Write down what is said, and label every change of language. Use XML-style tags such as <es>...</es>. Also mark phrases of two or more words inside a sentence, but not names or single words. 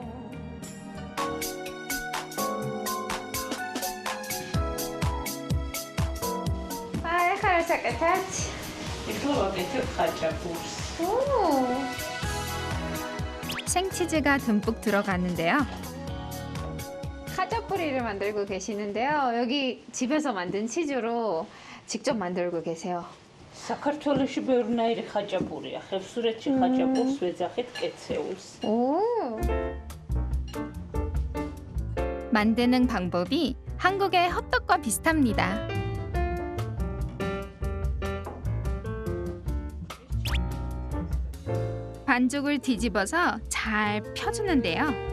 <ko>생치즈가 듬뿍 들어가는데요. 카자뿌리를 만들고 계시는데요. 여기 집에서 만든 치즈로 직접 만들고 계세요.</ko> <ka>საქართველოში ბევრნაირი ხაჭაპურია. ხევსურეთში ხაჭაპურს ვეძახით კეცეულს.</ka> <ko>오. 만드는 방법이 한국의 헛떡과 비슷합니다. 반죽을 뒤집어서 잘 펴주는데요.</ko>